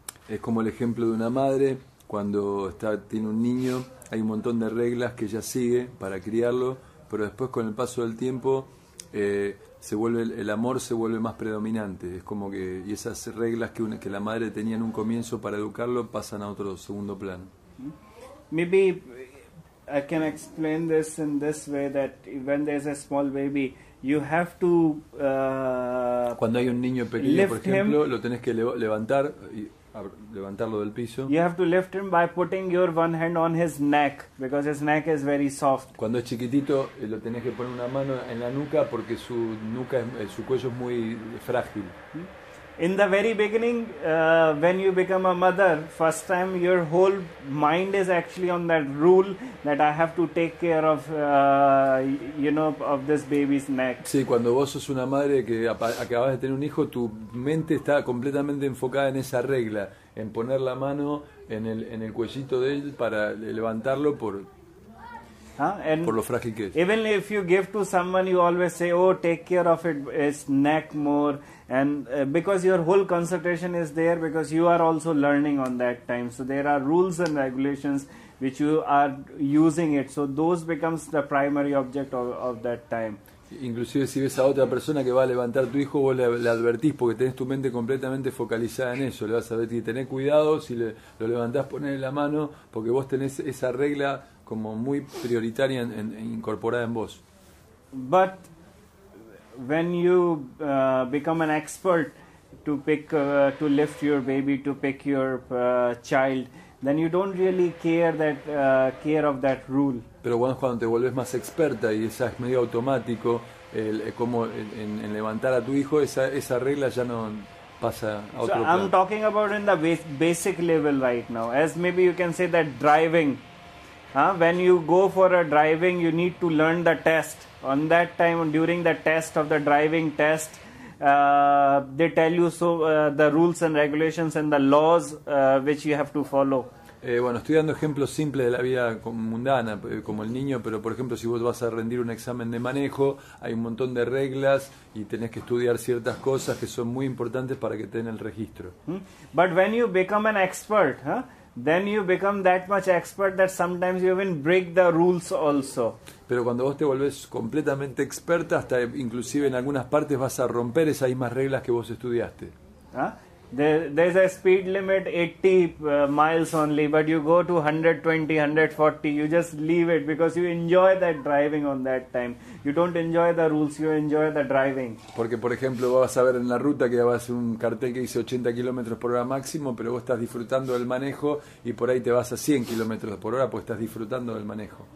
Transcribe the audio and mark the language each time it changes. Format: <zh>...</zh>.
<es>Es como el ejemplo de una madre cuando tiene un niño, hay un montón de reglas que ella sigue para criarlo, pero después con el paso del tiempo el amor se vuelve más predominante. Es como que y esas reglas que la madre tenía en un comienzo para educarlo pasan a otro segundo plano.</es> <en>Maybe I can explain this in this way, that when there's a small baby, you have to</en> <es>cuando hay un niño pequeño, por ejemplo, lo tenés que levantar y levantarlo del piso.</es> <en>You have to lift him by putting your one hand on his neck, because his neck is very soft.</en> <es>Cuando es chiquitito, lo tenés que poner una mano en la nuca porque su cuello es muy frágil.</es> <en>In the very beginning, when you become a mother, first time your whole mind is actually on that rule that I have to take care of, of this baby's neck.</en> <es>Sí, cuando vos sos una madre que acabas de tener un hijo, tu mente está completamente enfocada en esa regla, en poner la mano en el cuellito de él para levantarlo</es> <en>And</en> <es>por lo frágil que es.</es> <en>even if you give to someone, you always say, oh, take care of its neck more, and because your whole concentration is there, because you are also learning on that time. So there are rules and regulations which you are using it. So those becomes the primary object of that time.</en> <es>Inclusive si ves a otra persona que va a levantar tu hijo, vos le advertís porque tenés tu mente completamente focalizada en eso. Le vas a decir, tenés cuidado, si lo levantás, ponele la mano, porque vos tenés esa regla como muy prioritaria incorporada en vos.</es> <en>But when you become an expert to lift your baby, to pick your child, then you don't really care of that rule.</en> <es>Pero cuando te volvés más experta y esa es medio automático, como en levantar a tu hijo, esa regla ya no pasa a otro</es> <en>So</en> <es>plano.</es> <en>I'm talking about in the basic level right now. As maybe you can say that driving. When you go for a driving, you need to learn the test. On that time, during the test of the driving test, they tell you the rules and regulations and the laws which you have to follow.</en> <es>Bueno, estoy dando ejemplos simples de la vida mundana, como el niño, pero por ejemplo, si vos vas a rendir un examen de manejo, hay un montón de reglas y tenés que estudiar ciertas cosas que son muy importantes para que te den el registro.</es> <en>But when you become an expert, then you become that much expert that sometimes you even break the rules also.</en> <es>Pero cuando vos te volvés completamente experta, hasta inclusive en algunas partes vas a romper esas mismas reglas que vos estudiaste.</es> <en>There's a speed limit 80 miles only, but you go to 120, 140, you just leave it because you enjoy that driving on that time. You don't enjoy the rules, you enjoy the driving.</en> <es>Porque, por ejemplo, vas a ver en la ruta que vas a un cartel que dice 80 kilómetros por hora máximo, pero vos estás disfrutando del manejo y por ahí te vas a 100 kilómetros por hora porque estás disfrutando del manejo.</es>